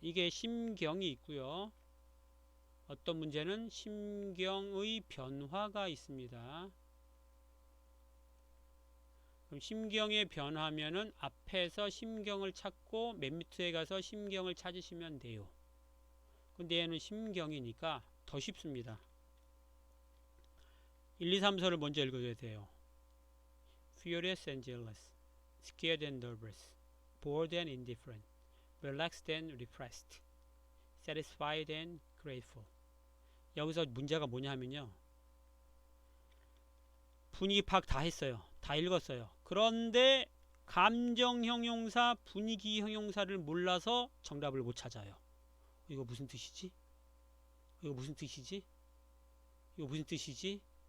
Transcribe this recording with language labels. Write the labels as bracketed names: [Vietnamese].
[Korean] 이게 심경이 있고요. 어떤 문제는 심경의 변화가 있습니다. 그럼 심경의 변화면은 앞에서 심경을 찾고 맨 밑에 가서 심경을 찾으시면 돼요. 근데 얘는 심경이니까 더 쉽습니다. 1, 2, 3, 4를 먼저 읽어줘야 돼요. [English] Furious and jealous, scared and nervous, bored and indifferent, relaxed and repressed, satisfied and grateful. [Korean] 여기서 문제가 뭐냐면요. 분위기 파악 다 했어요. 다 읽었어요. 그런데 감정 형용사, 분위기 형용사를 몰라서 정답을 못 찾아요. 이거 무슨 뜻이지? 이거 무슨 뜻이지? 이거 무슨 뜻이지?